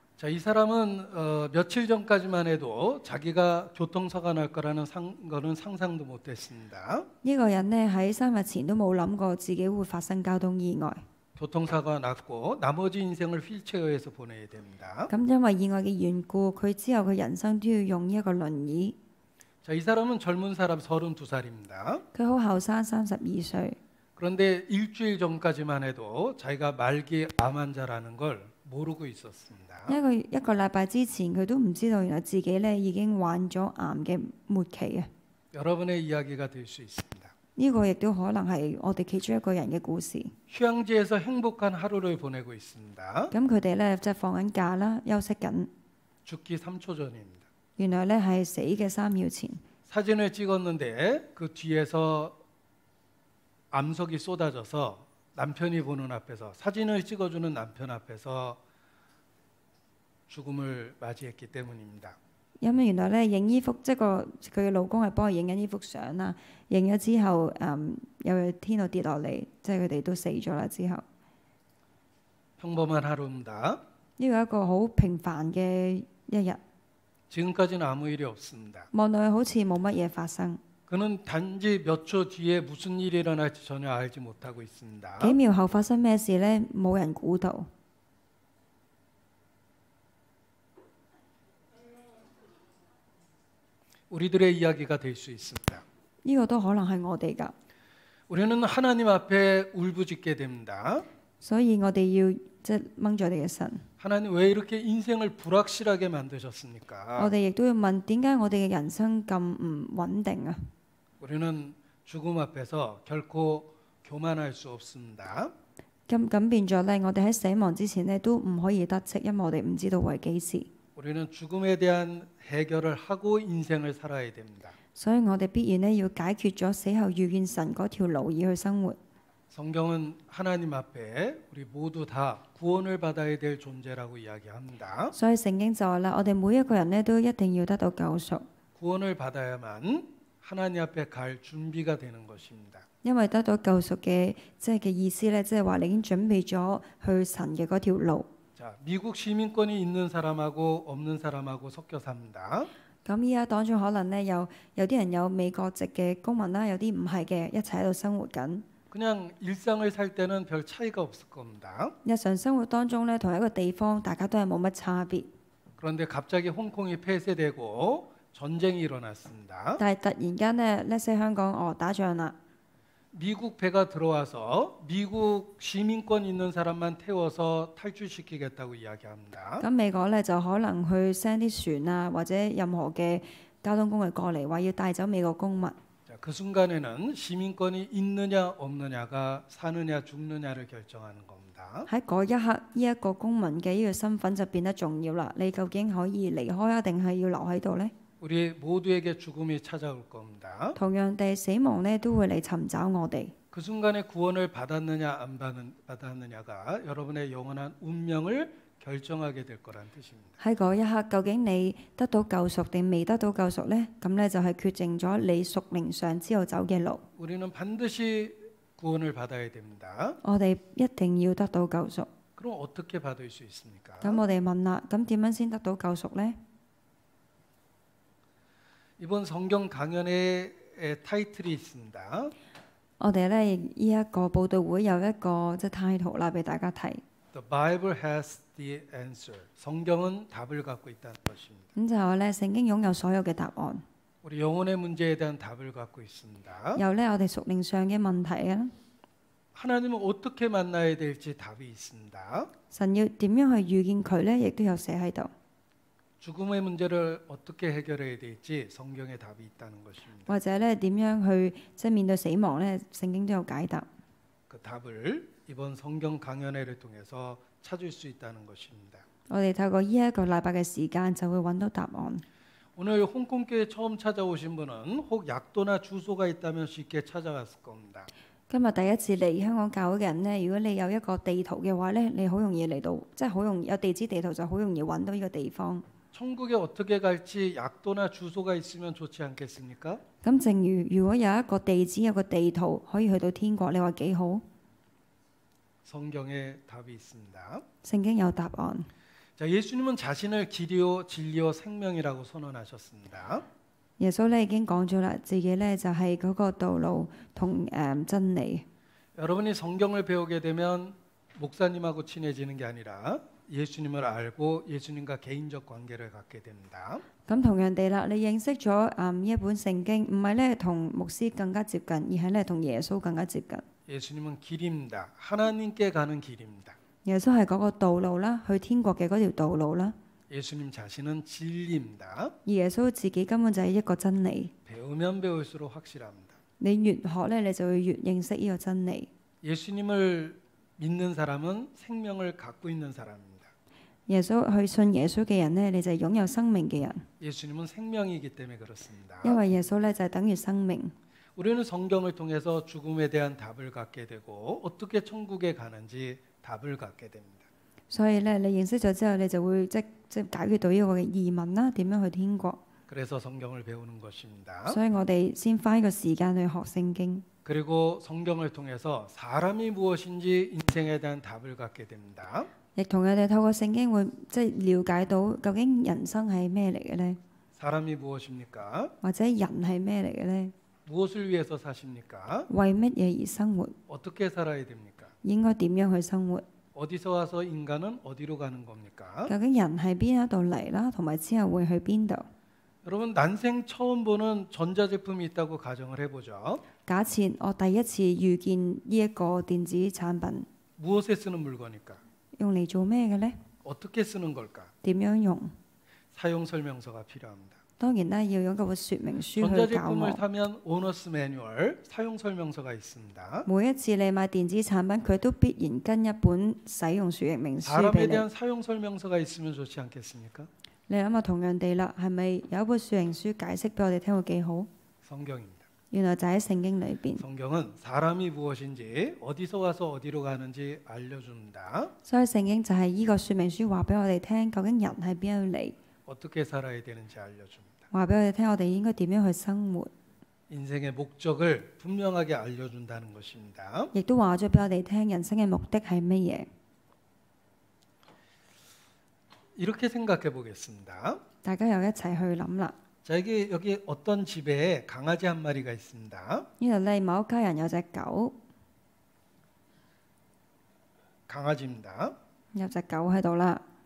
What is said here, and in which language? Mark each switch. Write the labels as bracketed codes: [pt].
[ko] 자, 이 사람은 며칠 전까지만 해도 자기가 교통사고가 날 거라는 거는 상상도 못했습니다. [yue] 呢個人呢，喺3日前都冇諗過自己會發生交通意外。 [ko] 교통사고가 났고 나머지 인생을 휠체어에서 보내야 됩니다. [yue] 咁因為意外嘅緣故，佢之後嘅人生都要用一個輪椅。 [ko] 자, 이 사람은 젊은 사람 32살입니다. [yue] 佢好後生，32歲。 [ko] 그런데 일주일 전까지만 해도 자기가 말기 암 환자라는 걸 모르고 있었습니다. [yue] 一個禮拜之前，佢都唔知道原來自己咧已經患咗癌嘅末期啊！ [ko] 여러분의 이야기가 될 수 있습니다. [yue] 呢個亦都可能係我哋其中一個人嘅故事。 [ko] 휴양지에서 행복한 하루를 보내고 있습니다. [yue] 咁佢哋咧即係放緊假啦，休息緊。 [ko] 죽기 3초 전입니다. [yue] 原來咧係死嘅3秒前。 [ko] 사진을 찍었는데 그 뒤에서 암석이 쏟아져서 남편이 보는 앞에서 사진을 찍어주는 남편 앞에서 죽음을 맞이했기 때문입니다. [yue] 因為原來咧影依幅，即係佢嘅老公係幫佢影緊呢幅相啦。影咗之後，有喺天度跌落嚟，即係佢哋都死咗啦。之後 [ko] 평범한 하루입니다. [yue] 呢個係一個好平凡嘅一日， [ko] 지금까지는 아무 일이 없습니다. [yue] 望落去好似冇乜嘢發生。 [ko] 그는 단지 몇 초 뒤에 무슨 일이 일어날지 전혀 알지 못하고 있습니다. [yue] 幾秒後發生咩事呢？冇人估到。 [ko] 우리들의 이야기가 될 수 있습니다. [yue] 呢個都可能係我哋㗎， [ko] 우리는 하나님 앞에 울부짖게 됩니다. [yue] 所以我哋要即係掹住我哋嘅神。 [ko] 하나님 왜 이렇게 인생을 불확실하게 만드셨습니까? [yue] 我哋亦都要問點解我哋嘅人生咁唔穩定啊？ [ko] 우리는 죽음 앞에서 결코 교만할 수 없습니다. [yue] 咁變咗呢，我哋喺死亡之前呢，都唔可以得戚，因為我哋唔知道為幾時。 [ko] 우리는 죽음에 대한 해결을 하고 인생을 살아야 됩니다. [yue] 所以我哋必然呢要解決咗死後遇見神嗰條路而去生活。 [ko] 성경은 하나님 앞에 우리 모두 다 구원을 받아야 될 존재라고 이야기합니다. [yue] 所以聖經就話啦，我哋每一個人呢都一定要得到救贖， [ko] 구원을 받아야만 하나님 앞에 갈 준비가 되는 것입니다. [yue] 因為得到救贖嘅嘅意思呢，即係話你已經準備咗去神嘅嗰條路。 [ko] 자, 미국 시민권이 있는 사람하고 없는 사람하고 섞여 삽니다. [yue] 咁依家當中可能呢有啲人有美國籍嘅公民啦，有啲唔係嘅，一齊喺度生活緊。 [ko] 그냥 일상을 살 때는 별 차이가 없을 겁니다. [yue] 日常生活當中呢，同一個地方大家都係冇乜差別。 [ko] 그런데 갑자기 홍콩이 폐쇄되고 전쟁이 일어났습니다. [yue] 但係突然間呢，呢些香港打仗啦， [ko] 미국 배가 들어와서 미국 시민권 있는 사람만 태워서 탈출시키겠다고 이야기합니다. [yue] 咁美國呢就可能去 send 啲船啊，或者任何嘅交通工具過嚟，話要帶走美國公民。 [ko] 자, 그 순간에는 시민권이 있느냐 없느냐가 사느냐 죽느냐를 결정하는 겁니다. [yue] 喺嗰一刻，呢一個公民嘅呢個身份就變得重要啦。你究竟可以離開啊，定係要留喺度呢？ [ko] 우리 모두에게 죽음이 찾아올 겁니다. [yue] 同樣地，死亡呢都會嚟尋找我哋。 [ko] 그 순간에 구원을 받았느냐 안 받았느냐가 여러분의 영원한 운명을 결정하게 될 거란 뜻입니다. [yue] 喺嗰一刻，究竟你得到救贖定未得到救贖呢？咁呢就係決定咗你屬靈上之後走嘅路。 [ko] 우리는 반드시 구원을 받아야 됩니다. [yue] 我哋一定要得到救贖。 [ko] 그럼 어떻게 받을 수 있습니까? [yue] 咁我哋問啦，咁點樣先得到救贖呢？ [ko] 이번 성경 강연의 타이틀이 있습니다. [yue] 我哋呢呢一個報道會有一個title啦，俾大家睇。 [en] The Bible has the answer. [ko] 성경은 답을 갖고 있다는 것입니다. [yue] 咁就係話呢，聖經擁有所有嘅答案。 [ko] 우리 영혼의 문제에 대한 답을 갖고 있습니다. [yue] 有呢，我哋屬靈上嘅問題啊， [ko] 하나님은 어떻게 만나야 될지 답이 있습니다. [yue] 神要點樣去遇見佢呢？亦都有寫喺度。 [ko] 죽음의 문제를 어떻게 해결해야 될지 성경에 답이 있다는 것입니다. [yue] 或者呢點樣去面對死亡呢？聖經都有解答。 [ko] 그 답을 이번 성경 강연회를 통해서 찾을 수 있다는 것입니다. [yue] 我哋透過呢一個禮拜嘅時間，就會揾到答案。 [ko] 오늘 홍콩교회 처음 찾아오신 분은 혹 약도나 주소가 있다면 쉽게 찾아갔을 겁니다. [yue] 今日第一次嚟香港教會嘅人呢，如果你有一個地圖嘅話呢，你好容易嚟到，即係好容易有地址地圖就好容易揾到呢個地方。 [ko] 천국에 어떻게 갈지 약도나 주소가 있으면 좋지 않겠습니까? [yue] 咁正如果有一個地址有個地圖可以去到天國，你話幾好？ [ko] 성경에 답이 있습니다. [yue] 聖經有答案。 [ko] 자, 예수님은 자신을 길이요 진리요 생명이라고 선언하셨습니다. [yue] 耶穌呢已經講咗啦，自己呢就係嗰個道路同真理。 [ko] 여러분이 성경을 배우게 되면 목사님하고 친해지는 게 아니라 예수님을 알고 예수님과 개인적 관계를 갖게 됩니다. [yue] 咁同樣地啦，你認識咗呢一本聖經，唔係呢同牧師更加接近，而係呢同耶穌更加接近。 [ko] 예수님은 길입니다. 하나님께 가는 길입니다. [yue] 耶穌係嗰個道路啦，去天國嘅嗰條道路啦。 [ko] 예수님 자신은 진리입니다. [yue] 而耶穌自己根本就係一個真理。 [ko] 배우면 배울수록 확실합니다. [yue] 你越學呢，你就會越認識呢個真理。 [ko] 예수님을 믿는 사람은 생명을 갖고 있는 사람입니다. [yue] 耶穌去信耶穌嘅人呢，你就係擁有生命嘅人。 [ko] 예수님은 생명이기 때문에 그렇습니다. [yue] 因為耶穌呢就係等於生命。 [ko] 우리는 성경을 통해서 죽음에 대한 답을 갖게 되고 어떻게 천국에 가는지 답을 갖게 됩니다. [yue] 所以呢，你認識咗之後，你就會即解決到呢個嘅疑問啦，點樣去天國？ [ko] 그래서 성경을 배우는 것입니다. [yue] 所以我哋先花呢個時間去學聖經。 [ko] 그리고 성경을 통해서 사람이 무엇인지 인생에 대한 답을 갖게 됩니다. [yue] 亦同樣地透過聖經會即係了解到究竟人生係咩嚟嘅呢？ [ko] 사람이 무엇입니까? [yue] 或者人係咩嚟嘅呢？ [ko] 무엇을 위해서 사십니까? [yue] 為乜嘢而生活？ [ko] 어떻게 살아야 됩니까? [yue] 應該點樣去生活？ [ko] 어디서 와서 인간은 어디로 가는 겁니까? [yue] 究竟人喺邊一度嚟啦，同埋之後會去邊度？ [ko] 여러분 난생 처음 보는 전자제품이 있다고 가정을 해보죠. [yue] 假設我第一次遇見呢一個電子產品， [ko] 무엇에 쓰는 물건일까? [yue] 用嚟做咩嘅呢？ [ko] 어떻게 쓰는 걸까? [yue] 點樣用？ [ko] 사용 설명서가 필요합니다. [yue] 當然啦，要有一個說明書去教 [ko] 전자제품을 [yue] 我。 [ko] 사면 오너스 매뉴얼 사용 설명서가 있습니다. [yue] 每一次你買電子產品，佢都必然跟一本使用說明書 [ko] 사람에 [yue] 俾你。 [ko] 대한 사용 설명서가 있으면 좋지 않겠습니까? [yue] 你諗下，同樣地啦，係咪有一本說明書解釋俾我哋聽會幾好？ [ko] 성경입니다. [yue] 原來就喺聖經裏邊。 [ko] 성경은 사람이 무엇인지 어디서 와서 어디로 가는지 알려준다. [yue] 所以聖經就係呢個說明書話俾我哋聽，究竟人喺邊度嚟， [ko] 어떻게 살아야 되는지 알려줍니다. [yue] 話俾我哋聽，我哋應該點樣去生活， [ko] 인생의 목적을 분명하게 알려준다는 것입니다. [yue] 亦都話咗俾我哋聽人生嘅目的係乜嘢。 [ko] 이렇게 생각해 보겠습니다. [yue] 大家又一齊去諗啦。 [ko] 자, 여기 어떤 집에 강아지 한 마리가 있습니다. [yue] 呢度咧，某一家人有隻狗， [ko] 강아지입니다. [yue] 有隻狗喺度啦。